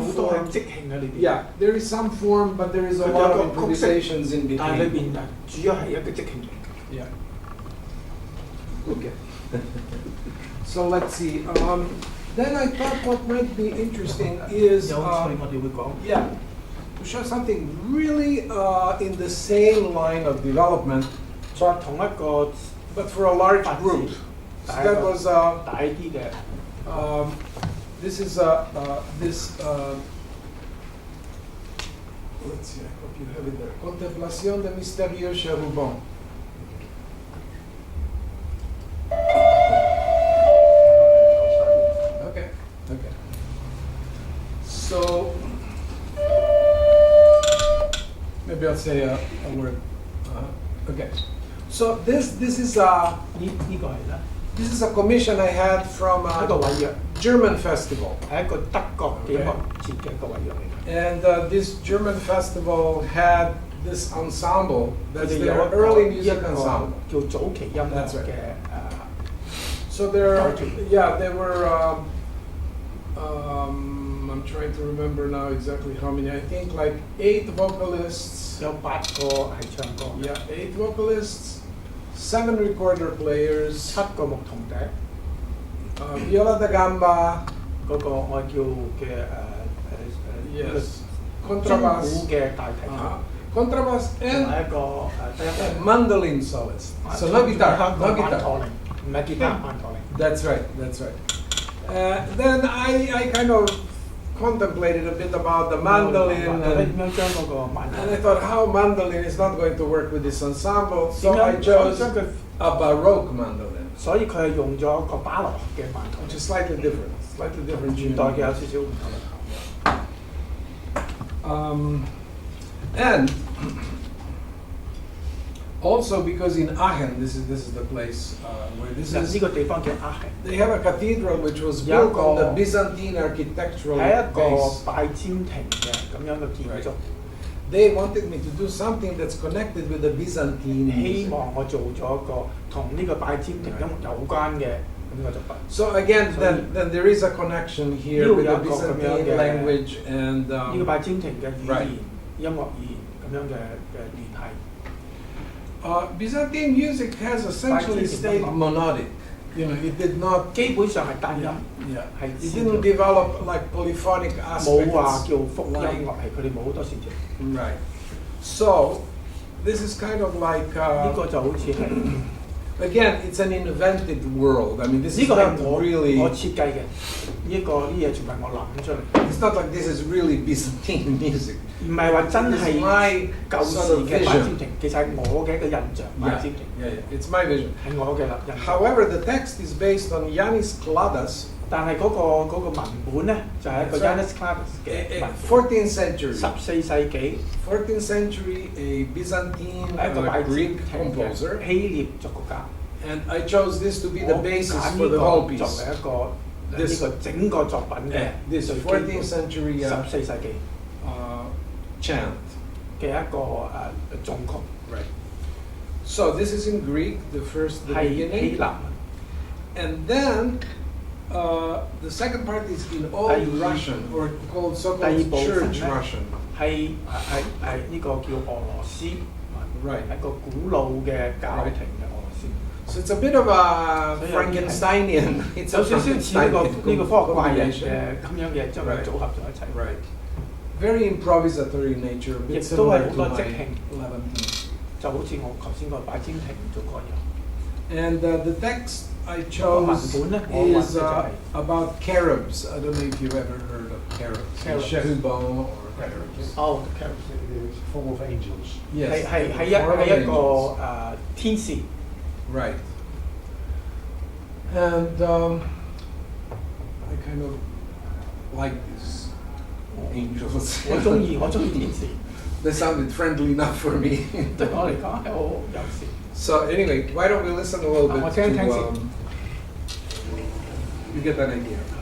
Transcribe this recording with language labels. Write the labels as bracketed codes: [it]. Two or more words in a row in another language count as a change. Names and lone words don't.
[yue] 好多係 [en] form. [yue] 即興嘅呢邊。 [en] Yeah, there is some form, but there is a lot of improvisations in [yue] 但係裏 [en] between. [yue] 邊主要係一個即興嚟。 [en] Yeah. Okay. So let's see. Then I thought what might be interesting is [yue] 有趣我哋會講。 [en] yeah, to show something really in the same line of development, [yue] 再同一個 [en] but for a large [yue] 發展 [en] group. So [yue] 大一 [en] that [yue] 個 [en] was [yue] 大啲嘅。 [en] this is this. Let's see. I hope you have it there. Contemplación de Misterio Cherubon. Okay. Okay. So maybe I'll say a word. Okay. So this is [yue] 呢個係啦， [en] this is a commission I had from [yue] 一個 [en] a [yue] 委約 [en] German festival. [yue] 係一個德國嘅音樂節嘅一個委約嚟嘅。 [en] And this German festival had this ensemble. [yue] 佢 [en] That's [yue] 哋 [en] their [yue] 有一 [en] early [yue] 個 [en] music ensemble. [yue] 叫早期音樂 [en] That's right. [yue] 嘅 [en] So there, Cartoon. yeah, there were. I'm trying to remember now exactly how many. I think like 8 vocalists. [yue] 有8個係唱歌， [en] Yeah, 8 vocalists, 7 recorder players, [yue] 7 個牧童笛， [en] viola da gamba, [yue] 嗰個我叫嘅 [en] yes, [yue] 中 [en] contrabass, [yue] 鼓嘅大提琴， [en] contrabass, [yue] 同 [en] and [yue] 埋一個低音 [en] and mandolin soloist. So no guitar, no [yue] 曼 [en] guitar. [yue] 陀鈴，唔係吉他，曼陀鈴。 [en] That's right, that's right. Then I kind of contemplated a bit about the mandolin, [yue] 點 [en] and [yue] 樣將嗰個曼陀 [en] I [yue] 鈴 [en] thought how mandolin is not going to work with this ensemble, [yue] 點 [en] so I [yue] 樣 [en] chose [yue] 將佢， [en] a Baroque mandolin, [yue] 所以佢係用咗一個巴洛克嘅曼陀 [en] which [yue] 鈴， [en] is slightly different [yue] 現代嘅有 [en] tuning. [yue] 少少唔同。 [en] And also because in Aachen, this is the place where this [yue] 其實呢 [en] is. [yue] 個地方叫阿係， [en] They have a cathedral which was Yeah, built on the oh. Byzantine architectural [yue] 係一個 [en] base. [yue] 拜占庭嘅咁樣嘅建築。 [en] They wanted me to do something that's connected with the Byzantine [yue] 希 [en] music. [yue] 望我做咗一個同呢個拜占庭音樂有關嘅咁嘅作品。 [en] So again, So then there is a connection here you with the have got Byzantine the- language and [yue] 呢個拜占庭嘅語 [en] right. [yue] 言、音樂語言咁樣嘅聯繫。 [en] Byzantine music has essentially stayed monodic. You know, it did not. [yue] 基本上係單音， [en] Yeah, [yue] 係 [en] it didn't develop like polyphonic [yue] 冇話 [en] aspects. [yue] 叫複音 [en] like- [yue] 樂，係佢哋冇好多線條。 [en] Right. So this is kind of like [yue] 呢個就好似係 [en] again, it's an invented world. I mean, this [yue] 呢 [en] is [yue] 個係 [en] not [yue] 我 [en] really. [yue] 設計嘅，呢嘢全部係我諗出嚟， [en] It's not like this is really Byzantine music. [yue] 唔係話真 [en] This [yue] 係 [en] is my [yue] 舊時 [en] sort of [yue] 嘅拜占 [en] vision. [yue] 庭，其實係我嘅一個印象。拜 [en] Yeah, [yue] 占庭 [en] yeah. It's my vision. [yue] 係我嘅印象。 [en] However, the text is based on Yanis Kladas, [yue] 但係嗰個文本咧，就係一個 [en] That's right. [yue] Yanis Kladas 嘅文 [en] 14th century. [yue] 14 世紀 [en] 14th century, a Byzantine [yue] 係一個拜占 [en] Greek [yue] 庭 [en] composer, [yue] 嘅希臘作曲家。 [en] and I chose this to be the [yue] 我 [en] basis [yue] 揀 [en] for [yue] 呢 [en] the whole [yue] 個 [en] piece. [yue] 作為一個 [en] This- [yue] 呢個整個作品嘅 [en] This [yue] 最基 [en] 14th [yue] 本 [en] century [yue] 14世紀 [en] chant. [yue] 嘅一個頌曲， [en] Right. So this is in Greek, the [yue] 係希 [en] beginning, [yue] 臘文。 [en] and then the second part is in old [yue] 第二 [en] Russian, or called [yue] 第 [en] so-called [yue] 二部分 [en] church [yue] 咧 [en] Russian. [yue] 係呢個叫俄羅斯， [en] Right. [yue] 係一個古老嘅教廷嘅俄羅斯， [en] So it's a bit of a [yue] 所以有啲係 [en] Frankensteinian. It's [yue] 有 [en] a [yue] 少少似呢個 [en] Frankensteinian [yue] 科學怪人 [en] combination. [yue] 嘅咁樣嘅將佢 [en] Right. [yue] 組合咗一齊。 [en] Right. Very improvisatory in nature, a bit [yue] 亦都係 [en] similar [yue] 好 [en] to [yue] 多 [en] my [yue] 即興， [en] Levantine. [yue] 就好似我頭先個擺尖亭做過一樣。 [en] And the text I [yue] 個 [en] chose [yue] 文本咧，我揾嘅 [en] is [yue] 就係 [en] about carobs. I don't know if you've ever heard of carobs. Carobs. Cherubim or carobs. [yue] 哦 [en] It's full of angels. Yes. [yue] 係一個 [en] Angels. [yue] 天使。 [en] Right. And I kind of like these angels. [yue] 我中意天使， [en] They sounded friendly enough for me. [yue] 對我嚟講係好友善。 [en] So anyway, why don't we listen a little bit I'll tell you, thanks. to you get an idea.